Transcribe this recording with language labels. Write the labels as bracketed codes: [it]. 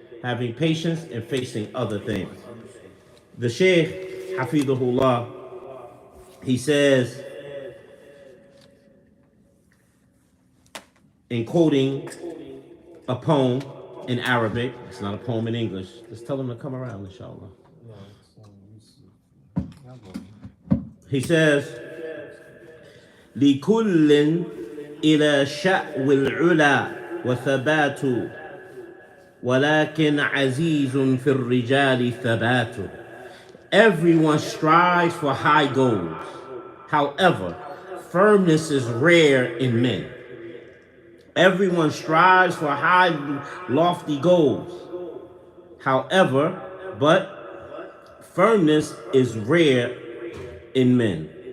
[en] Having patience and facing other things. The Shaykh, Hafidhullah, he says, in quoting a poem in Arabic, it's not a poem in English. Just tell him to come around, inshallah. He says, [ar] لكل إلى شأو العلا وثبات ولكن عزيز في الرجال ثبات. [en] Everyone strives for high goals. However, firmness is rare in men. Everyone strives for high, lofty goals. However, but firmness is rare in men.